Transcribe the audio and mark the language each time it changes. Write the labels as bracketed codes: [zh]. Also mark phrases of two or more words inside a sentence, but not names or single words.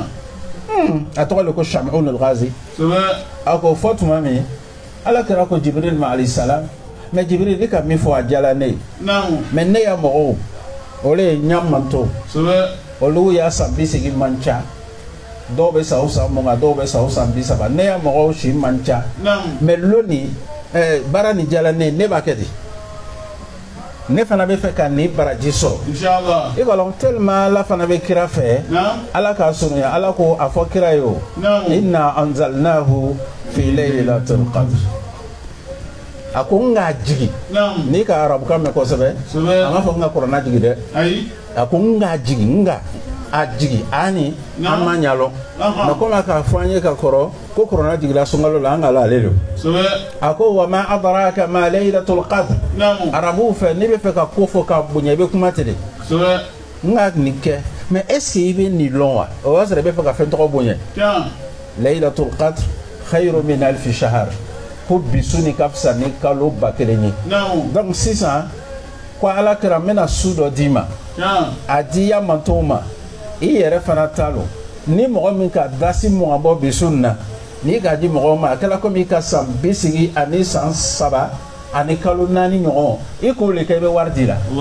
[bm] a tɔgɔ de ko Shami'un al-Ghazi a ko fɔ tuma min Ala kɛra ko Jibril ma [ar] عليه السلام [bm] mais Jibril ni ka min fɔ a diyala ne ye mais ne ya mɔgɔw olu ye ɲamanto olu y'a san 30 man ca dɔw bɛ sa o san 20 dɔw bɛ sa o san 30 ne ya mɔgɔw si man ca mais loni baara ni diyala ne ne b'a kɛ di ne fana bɛ fɛ ka ni baraji sɔrɔ inshallah i kɔlɔn tellement Ala fana bɛ kira fɛ Ala k'a surunya Ala ko a fɔ kira ye o [ar] إنا أنزلناه في ليلة القدر [bm] a ko n k'a jigi n'i ka arabukan mɛn kosɛbɛ a m'a fɔ n ka kuranna jigi dɛ a ko n k'a jigi n ka a jigi ani an ma ɲalɔ mais komi a k'a fɔ an ye ka kɔrɔ ko kuranna jigila sunkalo la an ka la ale do a ko [ar] وما أدراك ما ليلة القدر [bm] arabuw fɛ n'i bɛ fɛ ka ko fɔ ka bonya i bɛ kuma ten de n ka nin kɛ mais [fr] est ce que [bm] i bɛ nin lɔn wa o b'a sɔrɔ i bɛ fɛ ka fɛn tɔgɔ bonya [ar] ليلة القدر خير من ألف شهر [bm] ko bisu ni ka fisa ni kalo 1000 ye donc sisan ko Ala kɛra n bɛna su dɔ d'i ma a di ya mantow ma i yɛrɛ fana t'a lɔ ni mɔgɔ min ka dasi mugan bɔ bisu nin na n'i k'a di mɔgɔ ma a kɛra komi i ka san 30 ani san 3 ani kalo 4 ɲɔgɔn i k'o le kɛ i bɛ wari di la